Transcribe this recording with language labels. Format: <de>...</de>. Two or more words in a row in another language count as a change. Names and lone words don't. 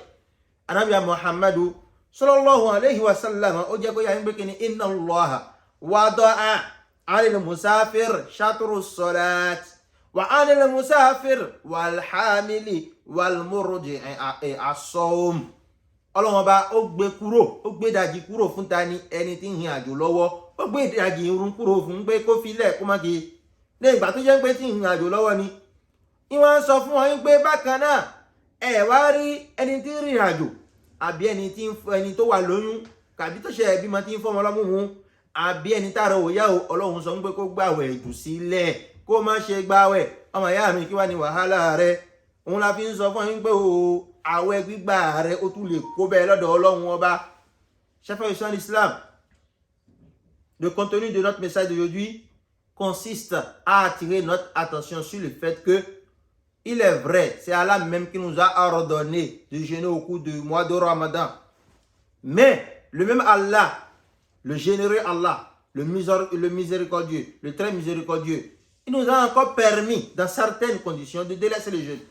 <ar>أنبياء محمد صلى الله عليه وسلم</ar> <yo>ó jẹ́ kó yà ń gbé kí ni</yo> <ar>إن الله وضع على المسافر شطر الصلاة وعلى المسافر والحامل والمرضع الصوم.</ar> <yo>ọlọ́run ọba ó gbé ìdajì kúrò fún ta ni ẹni tí ń hin àjò lọ́wọ́ ó gbé ìdajì irun kúrò fún pé kó filẹ̀ kó má ke ní ìgbà tó jẹ́ pé tí ń hin àjò lọ́wọ́ ni ìwọ̀n sọ fún wọn pé bákan náà ẹ wá rí ẹni tí ń rìn àjò àbí ẹni tó wà lóyún kàbí tó ṣe ẹbí máa ti ń fọmọ lọ́mú wọn àbí ẹni tára òyà ọlọ́run sọ pé kó gbàwẹ̀ jù sílẹ̀ kó má ṣe gbàwẹ̀ ọmọ ìyá mi kí wá ní wàhálà rẹ òun la fi ń sọ fún yín pé àwẹ̀ gbígbà rẹ ó tún lè kó bẹ́ẹ̀ lọ́dọ̀ ọlọ́run ọba.</yo> <fr>Chers frères et sœurs en islam, le contenu de notre message d'aujourd'hui consiste à attirer notre attention sur le fait que il est vrai, c'est Allah même qui nous a ordonné de jeûner au cours du mois de Ramadan. Mais le même Allah, le généreux Allah, le miséricordieux, le très miséricordieux, il nous a encore permis dans certaines conditions de délaisser le jeûne.</fr>